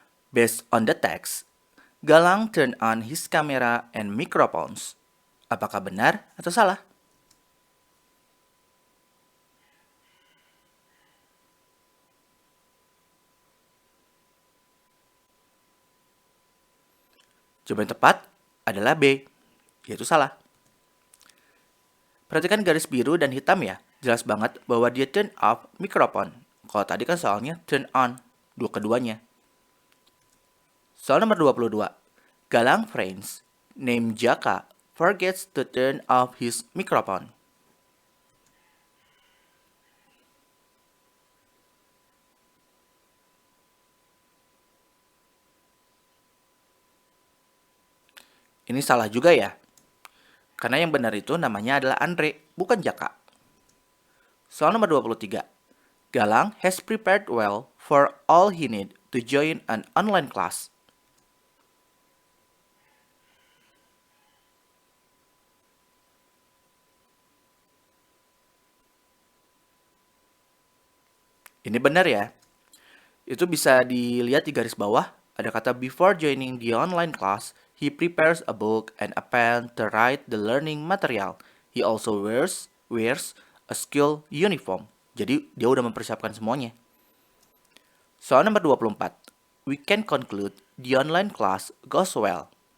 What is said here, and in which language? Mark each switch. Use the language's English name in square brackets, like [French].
[English] Based on the text, Galang turn on his camera and microphones. [Indonesian] Apakah benar atau salah? Jawaban yang tepat adalah B, yaitu salah. Perhatikan garis biru dan hitam ya, jelas banget bahwa dia [English] turn off microphone. [Indonesian] Kalau tadi kan soalnya turn on, keduanya. Soal nomor 22. [English] Galang friends named Jaka forgets to turn off his microphone. [Indonesian] Ini salah juga ya. Karena yang benar itu namanya adalah Andre, bukan Jaka. Soal nomor 23. [English] Galang has prepared well for all he need to join an online class. [Indonesian] Ini benar ya. Itu bisa dilihat di garis bawah. Ada kata [English] before joining the online class, he prepares a book and a pen to write the learning material. He also wears a school uniform. [Indonesian] Jadi dia udah mempersiapkan semuanya. Soal nomor 24. [English] We can conclude the online class goes well.